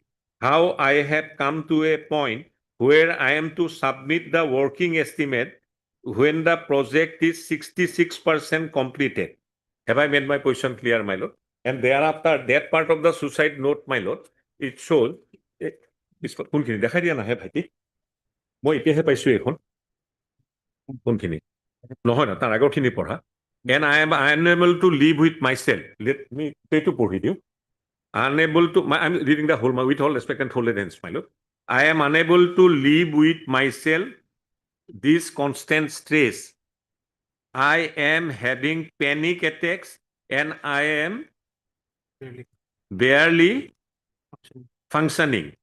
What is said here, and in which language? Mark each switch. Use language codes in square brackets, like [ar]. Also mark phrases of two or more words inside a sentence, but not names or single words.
[en] How I had come to a point where I am to submit the working estimate when the project is 66% completed. Have I made my position clear, my lord? And thereafter, that part of the suicide note, my lord, it shows, [as] কোনখিনি দেখাই দিয়া নাহে ভাইটি মই এতিয়াহে পাইছো এখন কোনখিনি নহয় না তাৰ আগৰখিনি পঢ়া [en] and I am unable to live with myself. Let me try to [as] পঢ়ি দিওঁ. [en] Unable to, I'm reading the whole, with all respect and tolerance, my lord. I am unable to live with myself this constant stress. I am having panic attacks and I am barely functioning.